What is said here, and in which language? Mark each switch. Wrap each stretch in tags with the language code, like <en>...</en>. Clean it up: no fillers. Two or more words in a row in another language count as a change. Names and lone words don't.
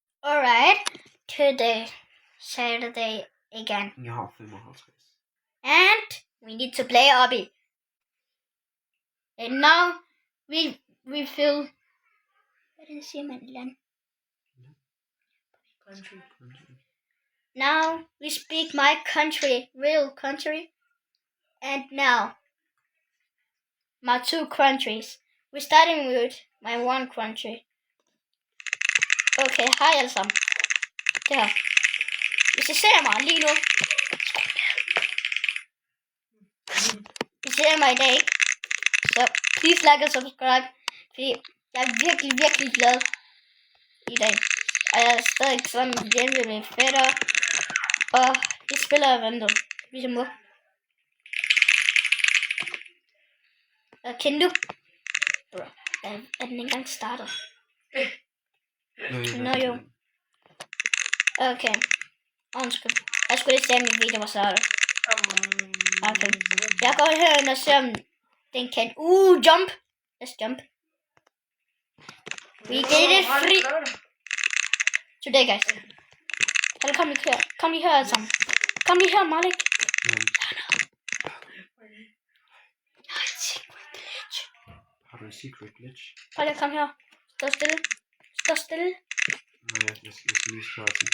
<en>Alright, today, Saturday again.</en> <da>Jeg har 55.</da> <en>And we need to play Obby. And now we feel...</en> <da>Hvad siger man i land?</da> <en>Country. Now we speak my country, real country. And now, my two countries. We're starting with my one country.</en> <da>Okay, hej alle sammen. Det her. Hvis I ser mig lige nu. Hvis I ser mig i dag, ikke? Så</da> <en>please like</en> <da>og subscribe. Fordi jeg er virkelig, virkelig glad i dag. Og jeg er stadig sammen hjemme med mine fætter. Og jeg spiller random. Ligesom nu. Kan du? Bro, er den ikke engang startet? Nå jo. Okay. Undskyld. Jeg skulle lige se, om min video var startet. Okay. Jeg går herhen og ser, om den kan...</da> <en>jump! Let's jump. We get it free. Today, guys.</en> <da>Eller kom lige her alle sammen. Kom lige her, Malik. Har du en</da> <en>secret glitch?</en> <da>Hold lige, kom her. Stå stille. Stå stille. Nej, jeg skal lige starte den.</da>